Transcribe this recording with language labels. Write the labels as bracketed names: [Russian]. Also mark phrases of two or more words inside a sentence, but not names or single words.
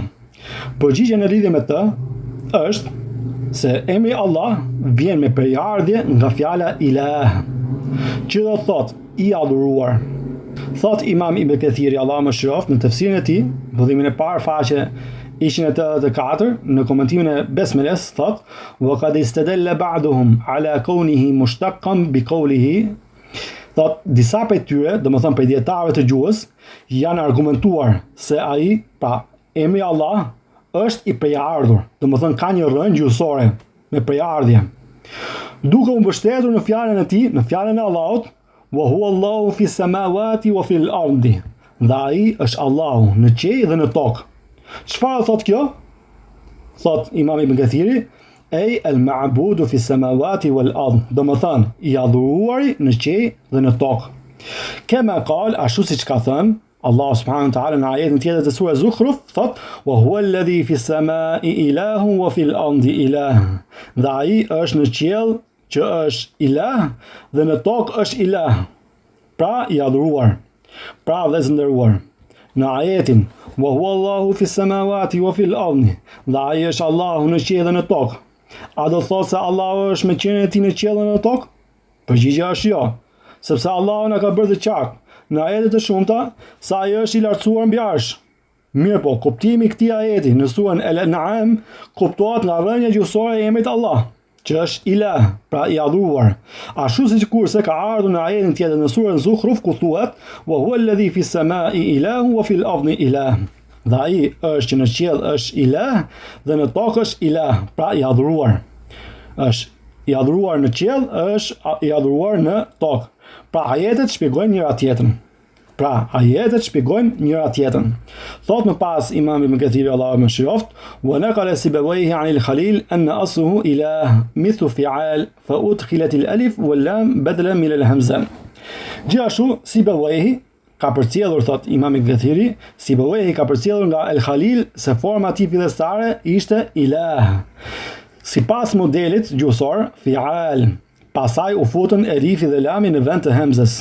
[Albanian] Përgjigjja në lidhje me të është se emri Allah vjen me përjardhje nga fjala ilah, që do thot i adhuruar. Thot Imam Ibn Kathiri, Allahu mëshiroft, në tefsirin e tij, vëllimin e parë faqe 184, në komentimin e besmeles, thot [Arabic] وقد استدل بعضهم على كونه مشتقا بقوله. [Albanian] Thot, disa prej tyre, domethënë prej dietarëve të gjuhës, janë argumentuar se ai, pra emri Allah, është i përjardhur, domethënë ka një rënë gjuhësore me përjardhje. Duke u mbështetur në fjalën e tij, në fjalën e Allahut, [Arabic] وهو الله في السماوات وفي الأرض. [Albanian] Dhe ai është Allahu në qiell dhe në tokë. Çfarë thot kjo? Thot Imam Ibn Kathiri, [Arabic] أي المعبود في السماوات والأرض, [Albanian] domethënë i adhuruari në qiell dhe në tokë. [Arabic] كما قال, [Albanian] ashtu siç ka thënë [Arabic] الله سبحانه وتعالى [Albanian] në ajetin tjetër të surës Zukhruf, thot [Arabic] وهو الذي في السماء إله وفي الأرض إله. [Albanian] Dhe ai është në qiell që është ilah dhe në tokë është ilah, pra i adhuruar. Pra vëllezër nderuar, në ajetin [Arabic] وهو الله في السماوات وفي الأرض, [Albanian] dhe ai është Allahu në qiell dhe në tokë, a do thot se Allahu është me qenien e tij në qiell dhe në tokë? Përgjigjja është jo, sepse Allahu na ka bërë të qartë në ajete të shumta se ai është i lartësuar mbi arsh. Mirë po, kuptimi i këtij ajeti në surën Al-An'am kuptohet nga rënja gjuhësore e emrit Allah, që është ilah, pra i adhuruar. Ashtu si kurse ka ardhur në ajetin tjetër në surën Zukhruf ku thuhet [Arabic] وهو الذي في السماء إله وفي الأرض إله. [Albanian] Dhe ai është që në qiell është ilah dhe në tokë është ilah, pra i adhuruar. Është i adhuruar në qiell, është i adhuruar në tokë. Pra ajetet shpjegojnë njëra tjetrën. Thot më pas Imam Ibn Kathiri Allahu më shiroft, [Arabic] ونقل سيبويه عن الخليل أن أصله إله مثل فعال فأدخلت الألف واللام بدلا من الهمزة. [Albanian] Gjithashtu Sibawayhi ka përcjellur, thot Imam Ibn Kathiri, Sibawayhi ka përcjellur nga al-Khalil se forma e tij fillestare ishte ilah. Sipas modelit gjuhësor, fi'al, pasaj u futën elifi dhe lami në vend të hemzës.